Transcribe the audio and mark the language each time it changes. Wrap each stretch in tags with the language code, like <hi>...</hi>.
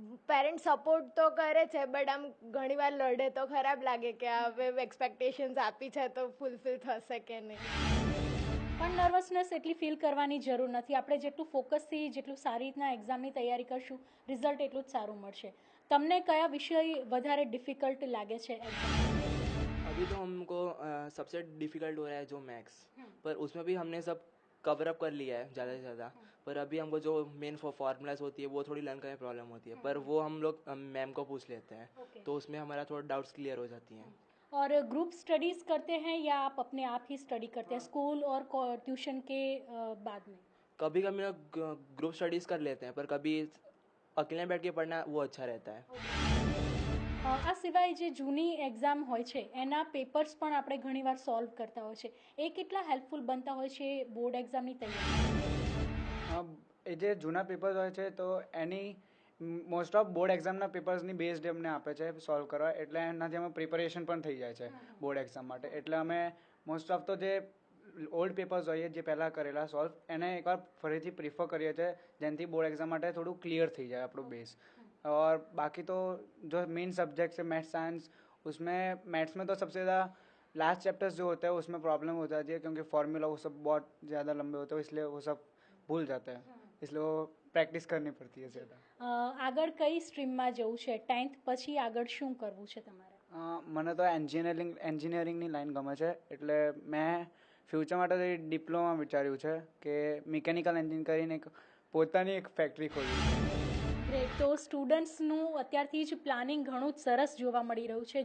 <gu>Parent support તો કરે છે, બટ આમ ઘણીવાર લડે તો ખરાબ લાગે કે હવે એક્સપેક્ટેશન્સ આપી છે તો ફૂલફિલ થશે કે નહીં. પણ નર્વસનેસ એટલી ફીલ કરવાની જરૂર નથી. આપણે જેટલું ફોકસથી જેટલું સારી રીતના એક્ઝામની તૈયારી કરશું રિઝલ્ટ એટલું જ સારું મળશે. તમને કયા વિષય વધારે ડિફિકલ્ટ લાગે છે એક્ઝામ?</gu> <hi>अभी तो हमको सबसे डिफ़िकल्ट हो रहा है जो मैथ्स, पर उसमें भी हमने सब कवर अप कर लिया है ज़्यादा से ज़्यादा. पर अभी हमको जो मेन फॉर्मूलाज होती है वो थोड़ी लर्न करने में प्रॉब्लम होती है, पर वो हम लोग मैम को पूछ लेते हैं, तो उसमें हमारा थोड़ा डाउट्स क्लियर हो जाती हैं. और ग्रुप स्टडीज़ करते हैं या आप अपने आप ही स्टडी करते हैं स्कूल और ट्यूशन के बाद में? कभी कभी लोग ग्रुप स्टडीज़ कर लेते हैं, पर कभी अकेले बैठ के पढ़ना वो अच्छा रहता है.</hi> <gu>આ સિવાય જે જૂની એક્ઝામ હોય છે એના પેપર્સ પણ આપણે ઘણીવાર સોલ્વ કરતા હોય છે. એ કેટલા હેલ્પફુલ બનતા હોય છે બોર્ડ એક્ઝામની તૈયારી? એ જે જૂના પેપર્સ હોય છે તો એની મોસ્ટ ઓફ બોર્ડ એક્ઝામના પેપર્સની બેઝડ અમને આપે છે સોલ્વ કરવા, એટલે એનાથી અમે પ્રિપરેશન પણ થઈ જાય છે બોર્ડ એક્ઝામ માટે. એટલે અમે મોસ્ટ ઓફ તો જે ઓલ્ડ પેપર્સ હોઈએ જે પહેલાં કરેલા સોલ્વ એને એકવાર ફરીથી પ્રિફર કરીએ છીએ, જેનાથી બોર્ડ એક્ઝામ માટે થોડું क्लियर થઈ जाए આપણું बेस.</gu> <hi>और बाकी तो जो मेन सब्जेक्ट्स है मैथ्स साइंस, उसमें मैथ्स में तो सबसे ज़्यादा लास्ट चैप्टर्स जो होते हैं उसमें प्रॉब्लम हो जाती है, क्योंकि फॉर्मूला वो सब बहुत ज़्यादा लंबे होते हैं, इसलिए वो सब भूल जाते हैं, इसलिए वो પ્રેક્ટિસ કરવી પડતી है ज़्यादा.</hi> <gu>આગળ કઈ સ્ટ્રીમમાં જવું છે? 10th પછી આગળ શું કરવું છે તમારે? મને તો એન્જિનિયરિંગની લાઈન ગમે છે, એટલે મેં ફ્યુચર માટે ડિપ્લોમા વિચાર્યું છે કે મિકેનિકલ એન્જિન કરીને એક પોતાની એક ફેક્ટરી ખોલવી છે. ગ્રેટ. તો સ્ટુડન્ટ્સનું અત્યારથી જ પ્લાનિંગ ઘણું જ સરસ જોવા મળી રહ્યું છે.</gu>